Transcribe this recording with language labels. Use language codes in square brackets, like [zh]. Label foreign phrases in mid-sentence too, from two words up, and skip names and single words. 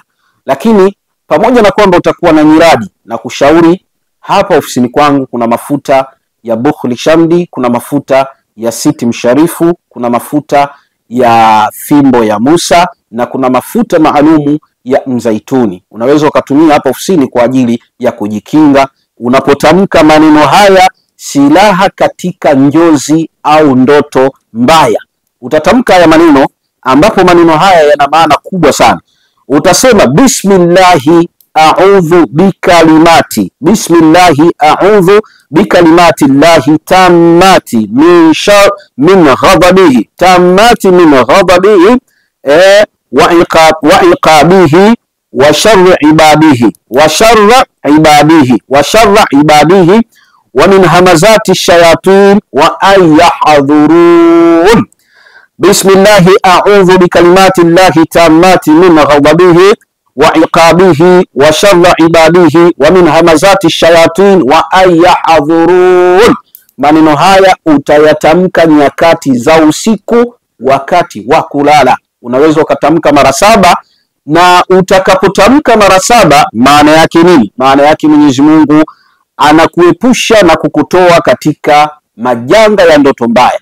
[sw] Lakini pamoja na kwamba utakuwa na nyiradi, na kushauri hapa ofisini kwangu kuna mafuta ya Bukhli Shamdi, kuna mafuta ya Siti Msharifu, kuna mafuta ya Fimbo ya Musa, na kuna mafuta maalumu ya Mzaituni. Unaweza ukatumia hapa ofisini kwa ajili ya kujikinga unapotamka maneno haya, silaha katika njozi au ndoto mbaya. Utatamka haya maneno, ambapo maneno haya yana maana kubwa sana. [ar] Utasema بسم الله أعوذ بكلمات بسم الله أعوذ بكلمات الله التامات من غضبه التامات من غضبه وعقابه وشر عباده وشر عباده وشر عباده ومن همزات الشياطين وأن يحضرون. بسم الله أعوذ بكلمات الله التامات من غضبه وعقابه وشر عباده ومن همزات الشياطين وأن يحضرون. [sw] Maneno haya utayatamka nyakati za usiku, wakati wa kulala. Unaweza ukatamka mara 7, na utakapotamka mara 7 maana yake nini? Maana yake Mwenyezi Mungu anakuepusha na kukutoa katika majanga ya ndoto mbaya.